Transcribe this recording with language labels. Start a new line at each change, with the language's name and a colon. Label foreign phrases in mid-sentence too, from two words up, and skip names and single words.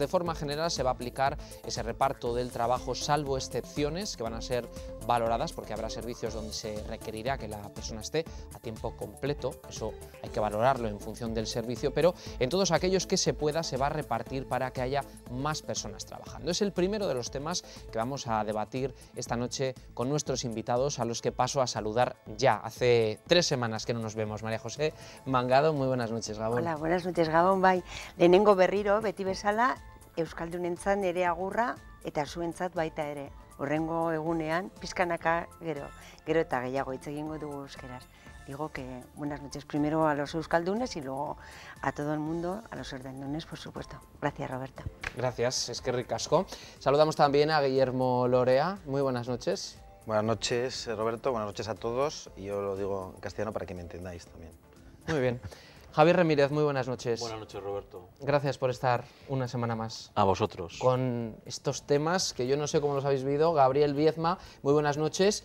Spanish: De forma general se va a aplicar ese reparto del trabajo, salvo excepciones que van a ser valoradas, porque habrá servicios donde se requerirá que la persona esté a tiempo completo, eso hay que valorarlo en función del servicio, pero en todos aquellos que se pueda se va a repartir para que haya más personas trabajando. Es el primero de los temas que vamos a debatir esta noche con nuestros invitados, a los que paso a saludar ya. Hace 3 semanas que no nos vemos. María José Mangado, muy buenas noches, Gabón. Hola, buenas noches, Gabón.
Basque: Bai, lehenengo berriro, beti bezala, euskaldunentzat ere agurra eta zuentzat baita ere. Horrengo egunean, pizkanaka gero eta gehiago hitz egingo dugu euskeraz.
Spanish: Digo que buenas noches primero a los euskaldunes y luego a todo el mundo, a los ordendones, por supuesto. Gracias, Roberto. Gracias,
Basque: eskerrik asko.
Spanish: Saludamos también a Guillermo Lorea. Muy buenas noches. Buenas noches, Roberto, buenas noches a todos, y yo lo digo en castellano para que me entendáis también. Muy bien. Javier Ramírez, muy buenas noches. Buenas noches, Roberto. Gracias por estar una semana más. A vosotros. Con estos temas que yo no sé cómo los habéis vivido. Gabriel Viezma, muy buenas noches.